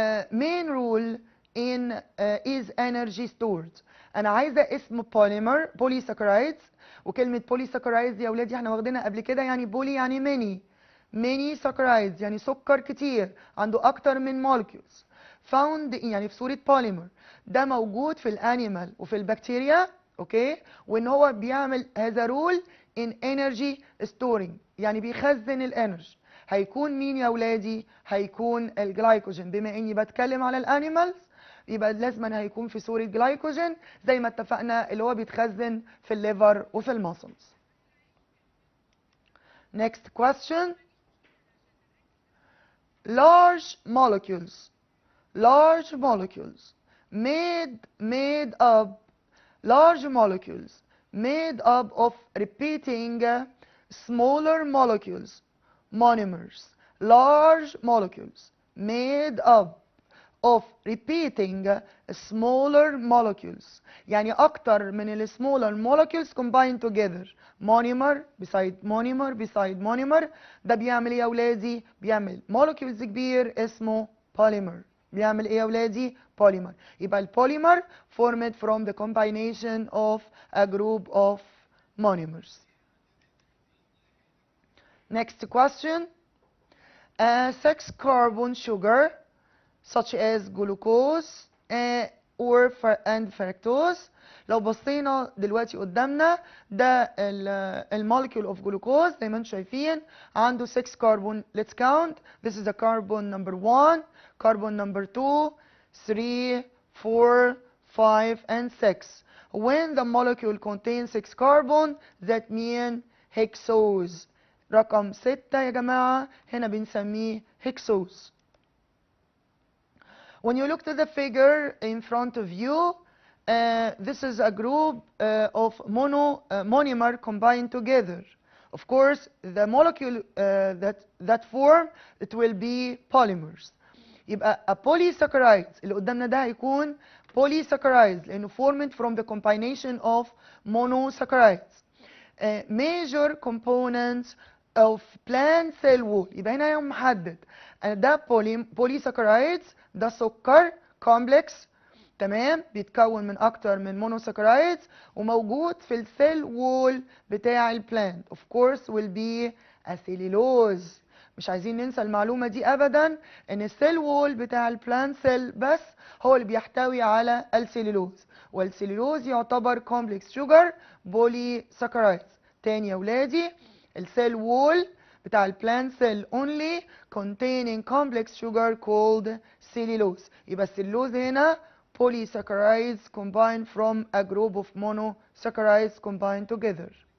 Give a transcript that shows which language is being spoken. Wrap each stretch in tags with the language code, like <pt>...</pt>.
<en>Main rule in is energy stored.</en> <ar>انا عايزه اسم polymer polysaccharides. وكلمه polysaccharides يا ولادي احنا واخدينها قبل كده، يعني بولي يعني</ar> <en>many saccharides</en> <ar>يعني سكر كتير عنده اكتر من molecules. found يعني في صوره polymer. ده موجود في الانيمال وفي البكتيريا، اوكي. وان هو بيعمل هذا رول</ar> <en>in energy storing</en> <ar>يعني بيخزن الانرجي. هيكون مين يا ولادي؟ هيكون الجلايكوجين. بما اني بتكلم على الانيمالز يبقى لازم هيكون في صورة جلايكوجين زي ما اتفقنا اللي هو بيتخزن في الليفر وفي الماسلز.</ar> <en>Next question. Large molecules made up of repeating smaller molecules, monomers. Large molecules made up of repeating smaller molecules</en> <ar>يعني اكتر من ال</ar> <en>smaller molecules combined together. monomer beside monomer</en> <ar>ده بيعمل ايه يا ولادي؟ بيعمل molecules كبير اسمه polymer. بيعمل ايه يا ولادي؟ polymer.</ar> <en>يبقى البوليمر formed from the combination of a group of monomers. Next question. A 6-carbon sugar such as glucose or and fructose.</en> <ar>لو بصينا دلوقتي قدامنا ده المولكيول اوف جلوكوز زي ما انتم شايفين عنده 6 كربون.</ar> <en>let's count. this is the carbon number 1, carbon number 2, 3, 4, 5 and 6. when the molecule contains 6 carbon that mean hexose.</en> <ar>رقم 6 يا جماعة هنا بنسميه hexose.</ar> <en>when you look to the figure in front of you, this is a group of monomer combined together. Of course, the molecule that form it will be polymers. يبقى a polysaccharides</en> <ar>اللي قدامنا ده هيكون</ar> <en>polysaccharides لأنه formed from the combination of monosaccharides. Major components of plant cell wall.</en> <ar>يبقى هنا يوم محدد ده polysaccharides ده سكر كومبلكس تمام بيتكون من اكتر من مونوساكرايدز وموجود في السيل وول بتاع البلانت.</ar> <en>Of course will be اسيلولوز.</en> <ar>مش عايزين ننسى المعلومه دي ابدا ان السيل وول بتاع البلانت سيل بس هو اللي بيحتوي على السيلولوز والسيلولوز يعتبر كومبلكس شوجر بولي ساكرايدز. تاني يا ولادي</ar> <en>السيل وول بتاع البلانت cell only containing complex sugar called cellulose.</en> <ar>يبقى السيلولوز هنا</ar> <en>polysaccharides combined from a group of monosaccharides combined together.</en>